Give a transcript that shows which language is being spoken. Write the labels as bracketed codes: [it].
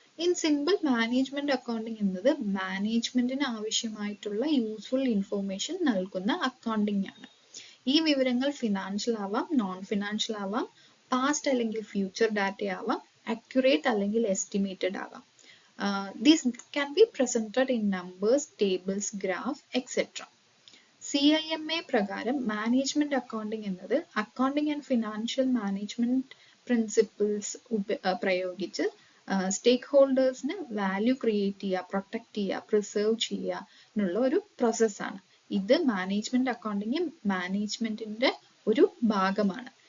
[en] In simple, [ml] management accounting എന്നത് മാനേജ്മെന്റിന് ആവശ്യമായിട്ടുള്ള യൂസ്ഫുൾ ഇൻഫോർമേഷൻ നൽകുന്ന അക്കൗണ്ടിംഗ് ആണ്. ഈ വിവരങ്ങൾ ഫിനാൻഷ്യൽ ആവാം, നോൺ ഫിനാൻഷ്യൽ ആവാം, പാസ്റ്റ് അല്ലെങ്കിൽ ഫ്യൂച്ചർ ഡാറ്റ ആവാം, അക്യുറേറ്റ് അല്ലെങ്കിൽ എസ്റ്റിമേറ്റഡ് ആവാം. [en] These can be presented in numbers, tables, graph, etc. [ml] CIMA പ്രകാരം മാനേജ്മെന്റ് അക്കൗണ്ടിംഗ് എന്നത് accounting and financial management principles പ്രയോഗിച്ച് സ്റ്റേക്ക് ഹോൾഡേഴ്സിന് വാല്യൂ ക്രിയേറ്റ് ചെയ്യുക, പ്രൊട്ടക്ട് ചെയ്യുക, പ്രിസർവ് ചെയ്യുക എന്നുള്ള ഒരു പ്രോസസ്സാണ്. ഇത് മാനേജ്മെന്റ് അക്കൗണ്ടിംഗ് മാനേജ്മെന്റിന്റെ ഒരു ഭാഗമാണ്.